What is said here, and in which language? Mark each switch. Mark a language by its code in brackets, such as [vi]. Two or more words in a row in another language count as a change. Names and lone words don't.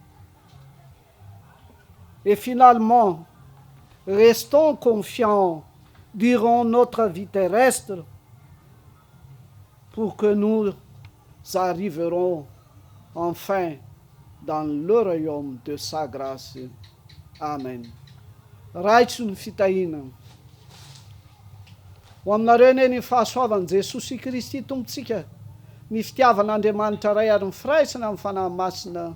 [fr] Et finalement, restons confiants durant notre vie terrestre pour que nous arriverons enfin dans le royaume de sa grâce. Amen. [mg] Raitso ny fitahina ho aminareo ne ny fahasoavan'i Jesosy Kristy tompontsika, ny fitiavan'Andriamanitra ray ary ny firaisana amin'ny fanahy masina.